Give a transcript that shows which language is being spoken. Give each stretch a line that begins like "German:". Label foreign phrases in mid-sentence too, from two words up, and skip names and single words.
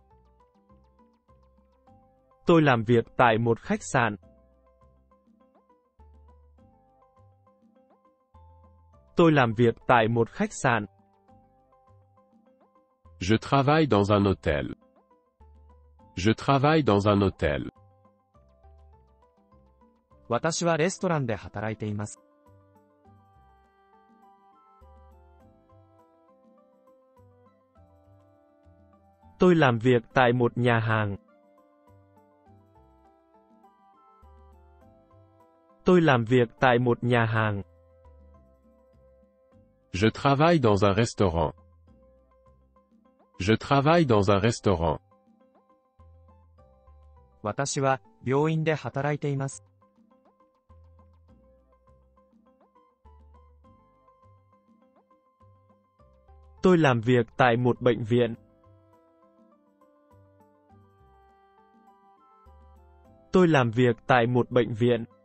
Vietnamese: Tôi làm việc tại một khách sạn. Tôi làm việc tại một khách sạn.
French: Je travaille dans un hôtel. Je travaille dans un hôtel.
Japanese: 私はレストランで働いています。
Vietnamese: Tôi làm việc tại một nhà hàng. Tôi làm việc tại một nhà hàng.
French: Je travaille dans un restaurant. Je travaille dans un restaurant.
Japanese: 私は病院で働いています。
Vietnamese: Tôi làm việc tại một bệnh viện. Tôi làm việc tại một bệnh viện.